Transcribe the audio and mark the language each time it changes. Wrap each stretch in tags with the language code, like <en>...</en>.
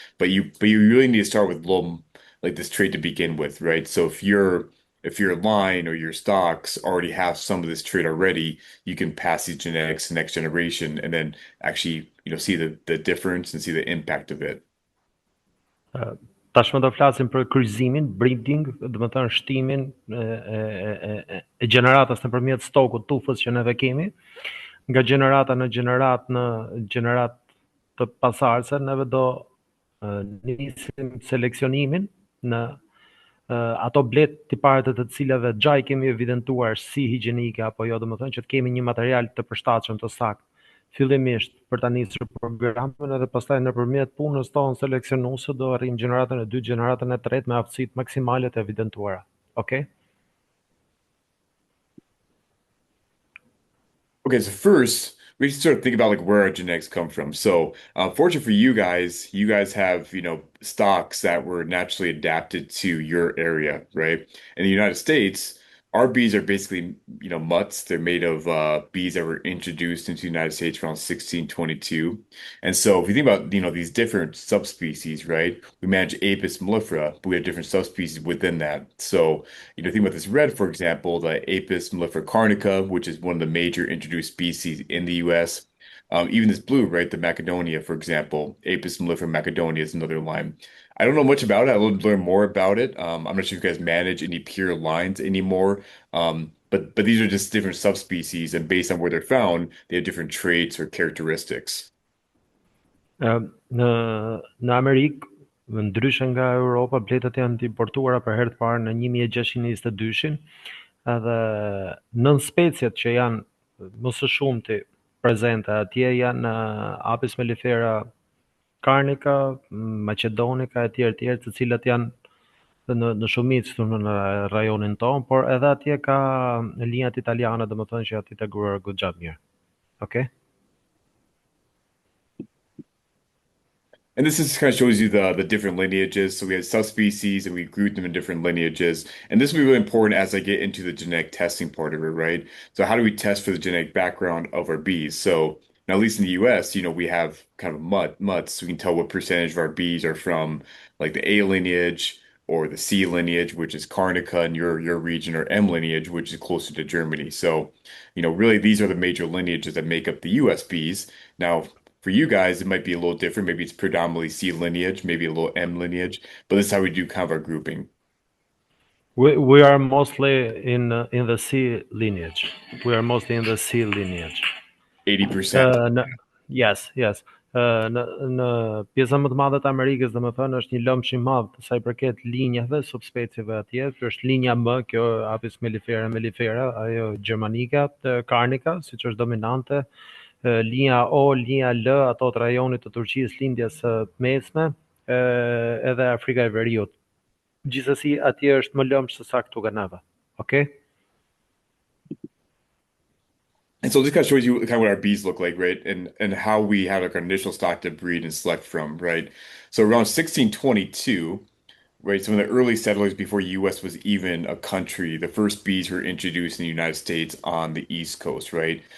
<en>But you really need to start with low, like this trait to begin with, right? So if your line or your stocks already have some of this trait already, you can pass these genetics to the next generation and then actually, see the difference and see the impact of it.</en> <sq>Tashmë do flasim për kryqëzimin, breeding, domethënë shtimin e gjeneratës nëpërmjet stokut tufës që neve kemi, nga gjenerata në gjenerat të pasardhëse, neve do nisim seleksionimin në ato blet tipare të cilave xhaj kemi evidentuar si higjienike apo jo, domethënë që të kemi një material të përshtatshëm të saktë fillimisht për ta nisur programin edhe pastaj nëpërmjet punës tonë seleksionuese do arrijmë gjeneratën e dytë, gjeneratën e tretë me aftësitë maksimale të evidentuara.</sq> <en>Okay? Okay, so first we should sort of think about like where our genetics come from. So, fortunate for you guys have, stocks that were naturally adapted to your area, right? In the United States, our bees are basically, mutts. They're made of bees that were introduced into the United States around 1622. And so if you think about, these different subspecies, right? We manage Apis mellifera, but we have different subspecies within that. So, think about this red, for example, the Apis mellifera carnica, which is one of the major introduced species in the US. Even this blue, right? The Macedonia, for example, Apis mellifera Macedonia is another line. I don't know much about it. I will learn more about it. I'm not sure if you guys manage any pure lines anymore. But these are just different subspecies, and based on where they're found, they have different traits or characteristics.</en> <sq>Në Amerikë ndryshe nga Europa, bletat janë të importuara për herë të parë në 1622-shin, edhe nën speciet që janë më së shumti prezente atje janë Apis mellifera carnica, macedonica e tjerë, të cilat janë në shumicë këtu në rajonin tonë, por edhe atje ka linjat italiane, domethënë që janë të integruar goxha mirë.</sq> <en>Okay? And this just kind of shows you the different lineages. So we have subspecies and we group them in different lineages. And this will be really important as I get into the genetic testing part of it, right? So how do we test for the genetic background of our bees? So now, at least in the US, we have kind of mutts. So we can tell what percentage of our bees are from like the A lineage or the C lineage, which is Carnica in your region, or M lineage, which is closer to Germany. So, really these are the major lineages that make up the US bees. Now, for you guys, it might be a little different. Maybe it's predominantly C lineage, maybe a little M lineage, but this is how we do kind of our grouping. We are mostly in the C lineage. We are mostly in the C lineage. 80%. Në, yes, yes.</en> <sq>Në pjesën më të madhe të Amerikës, domethënë është një lëmsh i madh sa i përket linjave, subspecieve atje. Kjo është linja M, kjo Apis mellifera, ajo gjermanika, carnica, siç është dominante. Linja O, linja L, ato të rajonit të Turqisë, lindjes së mesme, edhe Afrika e Veriut. Gjithsesi atje është më lëmsh se sa këtu neve.</sq> <en>Okay? And so this kind of shows you kind of what our bees look like, right? And how we have like our initial stock to breed and select from, right? So around 1622, right? Some of the early settlers before US was even a country, the first bees were introduced in the United States on the East Coast, right?</en>